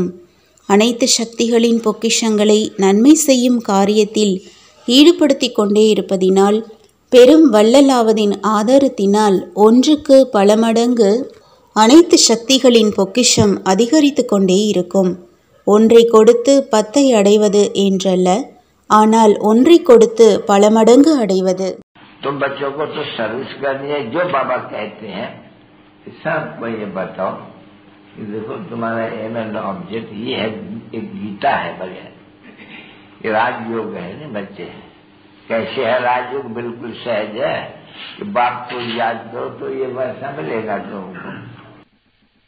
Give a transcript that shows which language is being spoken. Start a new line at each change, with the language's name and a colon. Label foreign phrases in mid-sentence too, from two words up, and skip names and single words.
Tamil: அனைத்து சக்திகளின் பொக்கிஷங்களை நன்மை செய்யும் காரியத்தில் ஈடுபடுத்தி கொண்டே இருப்பதினால் பெரும் வள்ளலாவதின் ஆதாரத்தினால் ஒன்றுக்கு பல மடங்கு அனைத்து சக்திகளின் பொக்கிஷம் அதிகரித்து கொண்டே இருக்கும். ஒன்றை கொடுத்து 10 அடைவது என்றல்ல, ஆனால் ஒன்றை கொடுத்து பல மடங்கு அடைவது.
Hindi: तो बच्चों को तो सर्विस करनी है. जो बाबा कहते हैं सबको ये बताओ कि देखो तुम्हारा
English: aim and object
Hindi: ये है. एक गीता है बगैर ये राजयोग है ना बच्चे. कैसे है राजयोग? बिल्कुल सहज है कि बाप को याद करो तो ये वैसा मिलेगा तुमको.